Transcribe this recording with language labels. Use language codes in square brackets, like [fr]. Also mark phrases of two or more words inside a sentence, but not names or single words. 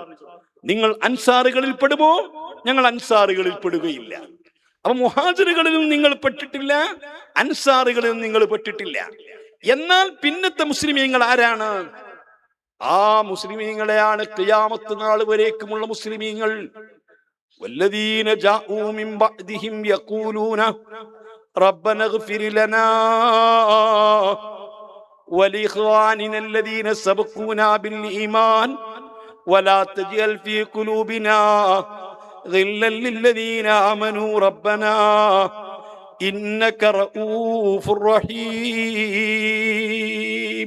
[ml] നിങ്ങൾ അൻസാറുകളിൽ പെടുമോ? ഞങ്ങൾ അൻസാറുകളിൽ പെടുകയില്ല. അപ്പൊ മുഹാജിറുകളിലും നിങ്ങൾ പെട്ടിട്ടില്ല, അൻസാറുകളിലും നിങ്ങൾ പെട്ടിട്ടില്ല. എന്നാൽ പിന്നത്തെ മുസ്ലിമീങ്ങൾ ആരാണ്? ആ മുസ്ലിമീങ്ങളെയാണ് ഖിയാമത്ത് നാൾ വരേക്കുമുള്ള മുസ്ലിമീങ്ങൾ. [ar] والذين جاءوا من بعدهم يقولون ربنا اغفر لنا ولإخواننا الذين سبقونا بالإيمان ولا تجعل في قلوبنا غلا للذين آمنوا ربنا إنك رءوف رحيم.